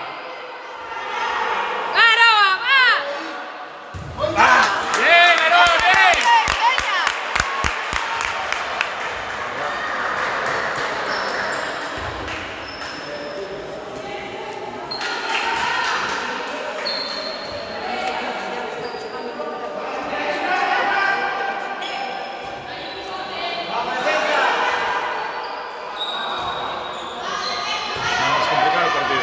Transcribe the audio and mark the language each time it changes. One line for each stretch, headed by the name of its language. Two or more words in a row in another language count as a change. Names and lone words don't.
Spanish: ¡Aroa, va! Bien, Aroa, bien. ¡Venga! Vamos a complicar el partido.